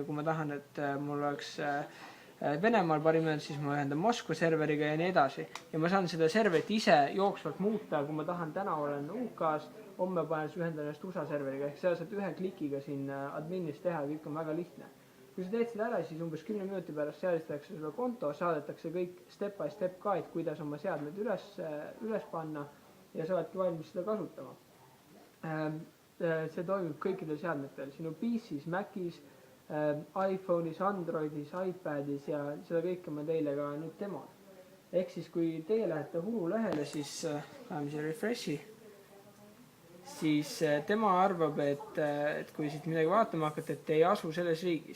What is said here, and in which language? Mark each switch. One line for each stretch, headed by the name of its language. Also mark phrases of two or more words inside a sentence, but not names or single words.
Estonian: Kui ma tahan, et mul oleks Venemaal parim ühendus, siis ma ühendan Moskva serveriga ja nii edasi. Ja ma saan seda serverit ise jooksvalt muuta, kui ma tahan täna olen UK-s, homme panen ühendan ennast USA serveriga. Ehk seda saad ühe klikiga siin adminis teha ja kõik on väga lihtne. Kui sa teed seda ära, siis umbes 10 minuti pärast seadistatakse sulle konto, saadetakse kõik
English: step by step guide,
Estonian: kuidas oma seadmed üles panna ja sa oledki valmis seda kasutama. See toimub kõikidel seadmetel, sinu PC's, Mac'is, iPhone'is, Androidis, iPadis ja seda kõike ma teile ka nüüd demon. Ehk siis kui teie lähete Hulu lehele, siis läheme siia refreshi, siis tema arvab, et kui siit midagi vaatama hakata, et te ei asu selles riigis.